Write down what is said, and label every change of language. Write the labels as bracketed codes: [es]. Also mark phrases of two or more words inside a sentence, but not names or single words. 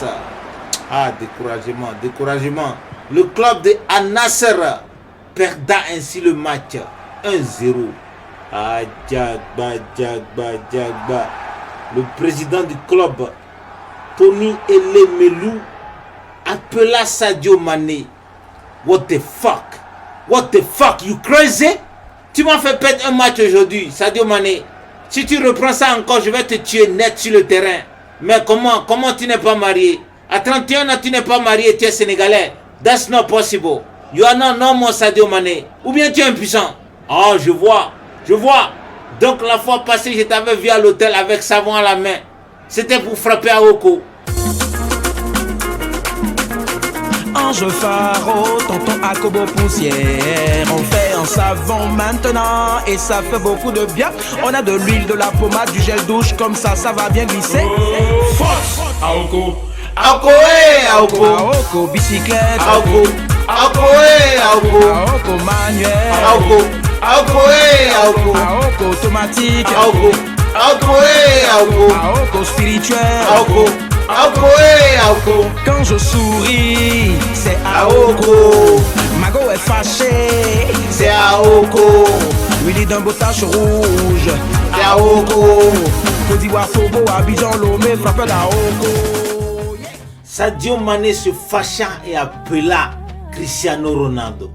[fr] Découragement. Le club de Al-Nassr perda ainsi le match 1-0. Djagba. Le président du club, Tony Elemelou, appela Sadio Mané. [en] What the fuck, you crazy? [fr] Tu m'as fait perdre un match aujourd'hui, Sadio Mané. Si tu reprends ça encore, je vais te tuer net sur le terrain. Mais comment tu n'es pas marié? À 31 ans, tu n'es pas marié, tu es sénégalais. [en] That's not possible. You are not normal, Sadio Mané. [fr] Ou bien tu es impuissant. Je vois. Donc la fois passée, je t'avais vu à l'hôtel avec savon à la main. C'était pour frapper à Oko. Ange Faro, tonton Akobo poussière. On fait un savon maintenant et ça fait beaucoup de bien. On a de l'huile, de la pommade, du gel douche, comme ça va bien glisser. Force Aoko. Aoko, Aoko. Aoko, bicyclette. Aoko, Aoko, Aoko. Aoko, manuel. Aoko, Aoko, Aoko. Aoko, automatique. Aoko, Aoko, Aoko. Aoko, spirituel. Aoko, Aoko, Aoko. Quand je souris, c'est Aoko. Mago est fâché, C'est Aoko. Willy d'un beau tache rouge. C'est Aoko. Côte d'Ivoire, Togo, Abidjan, Lomé, frappe d'Aoko. Sadio Mané se fâcha et appela Cristiano Ronaldo.